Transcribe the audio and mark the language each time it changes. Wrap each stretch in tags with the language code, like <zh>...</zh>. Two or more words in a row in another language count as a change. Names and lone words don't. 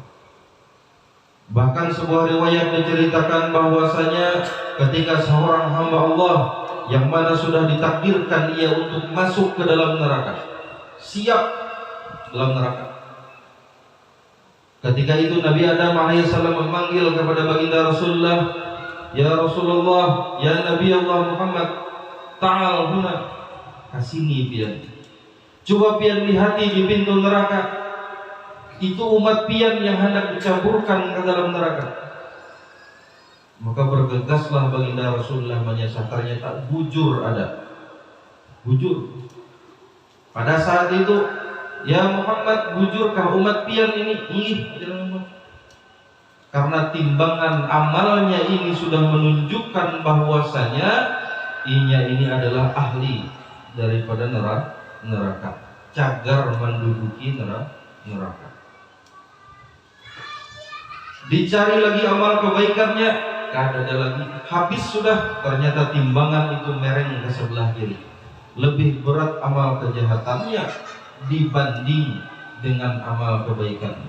<id>Bahkan sebuah riwayat menceritakan bahwasanya ketika seorang hamba Allah yang mana sudah ditakdirkan ia untuk masuk ke dalam neraka, siap dalam neraka, ketika itu Nabi Adam alaihissalam memanggil kepada baginda Rasulullah,</id> <ar>"يا رسول الله، يا نبي الله محمد، تعال هنا."</ar> <bjn>Kasini pian. Coba pian lihati di pintu neraka. Itu umat pian yang hendak dicampurkan ke dalam neraka.</bjn> <id>Maka bergegaslah baginda Rasulullah menyasar, ternyata bujur ada.</id> <bjn>Bujur. Pada saat itu, "Ya Muhammad, bujurkah umat pian ini?"</bjn> <id>Karena timbangan amalnya ini sudah menunjukkan bahwasanya inya ini adalah ahli daripada neraka, cagar menduduki neraka. Dicari lagi amal kebaikannya, gak ada lagi, habis sudah. Ternyata timbangan itu mereng ke sebelah kiri, lebih berat amal kejahatannya dibanding dengan amal kebaikannya.</id>